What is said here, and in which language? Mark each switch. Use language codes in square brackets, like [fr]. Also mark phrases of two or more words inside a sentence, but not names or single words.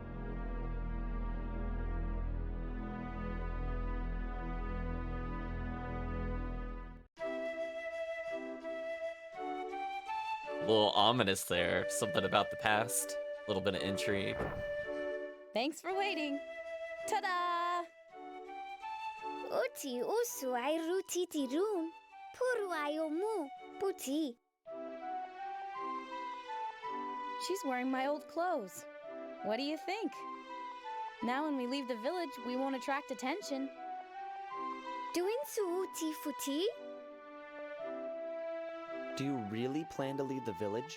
[en] A little ominous there. Something about the past. A little bit of intrigue. Thanks for waiting. Ta-da! Uti usu ai rutiti run. Puru ai omu. Puti. She's wearing my old clothes. What do you think? Now when we leave the village, we won't attract attention. Doing su uti futi? Do you really plan to leave the village?